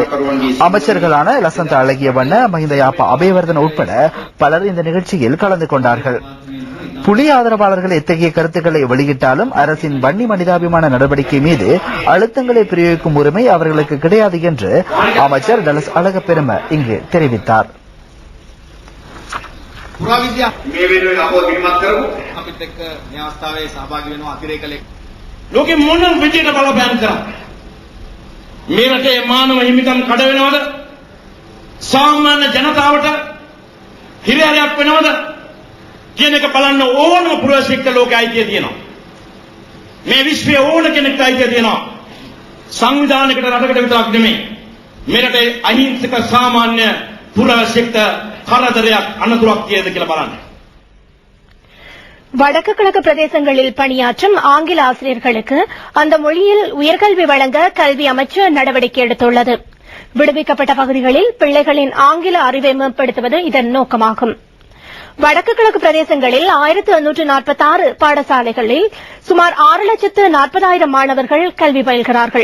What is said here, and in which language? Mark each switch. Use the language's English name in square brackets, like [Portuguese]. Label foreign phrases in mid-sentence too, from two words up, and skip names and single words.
[Tamil] அமைச்சர்களான லசந்த அழகிய வண்ண, மஹிந்த யாப்பா அபயவர்தன உட்பட பலர் இந்த நிகழ்ச்சியில் கலந்து கொண்டார்கள். புலி ஆதரவாளர்கள் எத்தகைய கருத்துக்களை வெளியிட்டாலும் அரசின் வன்னி மனிதாபிமான நடவடிக்கை மீது அழுத்தங்களை பிரயோகிக்கும் உரிமை அவர்களுக்கு கிடையாது என்று அமைச்சர் டலஸ் அழகப்பெரும இங்கு தெரிவித்தார். [Sinhala] ලෝකෙ මොන විදියට බලපෑම් කරා මේ රටේ මානව හිමිකම් කඩ වෙනවද සාමාන්‍ය ජනතාවට හිරිහැරයක් වෙනවද කියන එක බලන්න ඕනම පුරවැසියෙක්ට ලෝකෙ අයිතිය තියෙනවා මේ විශ්වයේ ඕන කෙනෙක්ට අයිතිය තියෙනවා සංවිධානයකට රටකට විතරක් නෙමෙයි මේ රටේ අහිංසක සාමාන්‍ය පුරවැසියෙක්ට කරදරයක් අනතුරක් තියෙද කියලා බලන්න. [Tamil] வடக்கு கிழக்கு பிரதேசங்களில் பணியாற்றும் ஆங்கில ஆசிரியர்களுக்கு அந்த மொழியில் உயர்கல்வி வழங்க கல்வி அமைச்சு நடவடிக்கை எடுத்துள்ளது. விடுவிக்கப்பட்ட பகுதிகளில் பிள்ளைகளின் ஆங்கில அறிவை மேம்படுத்துவது இதன் நோக்கமாகும். வடக்கு கிழக்கு பிரதேசங்களில் 1846 பாடசாலைகளில் சுமார் 6,40,000 மாணவர்கள் கல்வி பயில்கிறார்கள்.